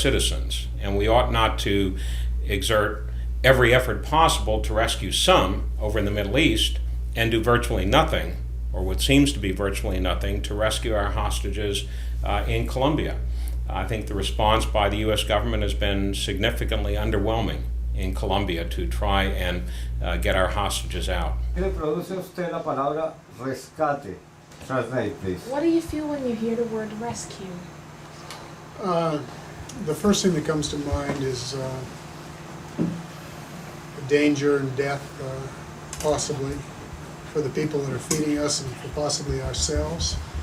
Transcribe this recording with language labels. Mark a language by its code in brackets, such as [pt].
[en] citizens, and we ought not to exert every effort possible to rescue some over in the Middle East and do virtually nothing, or what seems to be virtually nothing, to rescue our hostages in Colombia. I think the response by the U.S. government has been significantly underwhelming in Colombia to try and get our hostages out. [es] ¿Qué le produce a usted la palabra rescate? [en] Translate, please. What do you feel when you hear the word rescue? The first thing that comes to mind is danger and death, possibly, for the people that are feeding us and for possibly ourselves.